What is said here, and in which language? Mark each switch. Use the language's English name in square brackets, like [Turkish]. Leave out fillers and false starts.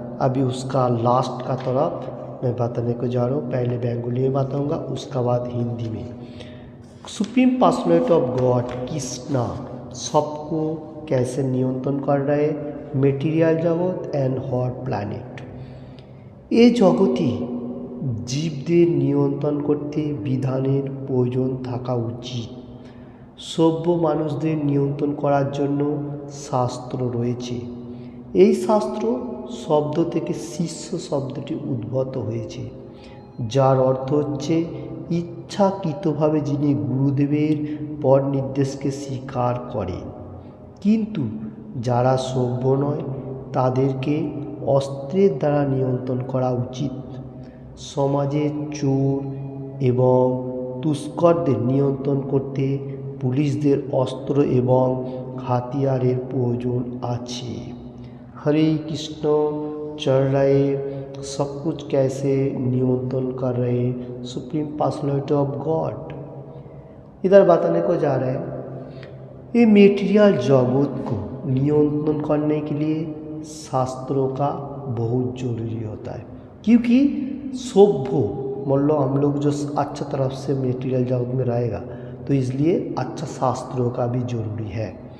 [Hindi] अभी उसका लास्ट का तरफ मैं बताने को जा रहा हूँ। पहले बंगाली में बताऊँगा, उसका बाद हिंदी में। Supreme personality of God Krishna सबको कैसे नियंत्रण कर रहे मेटीरियल जगत एंड हॉर प्लैनेट। [Bangla] এই জগতে জীবদের নিয়ন্ত্রণ করতে বিধানের প্রয়োজন থাকা উচিত। সভ্য মানুষদের নিয়ন্ত্রণ করার জন্য শাস্ত্র রয়েছে। এই শাস্ত্র শব্দ থেকে শিষ্য শব্দটি উদ্ভূত হয়েছে, যার অর্থ হচ্ছে ইচ্ছাকৃতভাবে যিনি গুরুদেবের পর নির্দেশকে স্বীকার করেন। কিন্তু যারা সভ্য নয় তাদেরকে অস্ত্রের দ্বারা নিয়ন্ত্রণ করা উচিত। সমাজে চোর এবং তুষ্করদের নিয়ন্ত্রণ করতে পুলিশদের অস্ত্র এবং হাতিয়ারের প্রয়োজন আছে। [Hindi] हरे कृष्ण चल रहे सब कुछ कैसे नियंत्रण कर रहे सुप्रीम पर्सनैलिटी ऑफ गॉड। इधर बताने को जा रहे हैं ये मेटीरियल जगत को नियंत्रण करने के लिए शास्त्रों का बहुत ज़रूरी होता है, क्योंकि सभ्य मतलब हम लोग जो अच्छा तरफ से मेटीरियल जगत में रहेगा तो इसलिए अच्छा शास्त्रों का भी ज़रूरी है।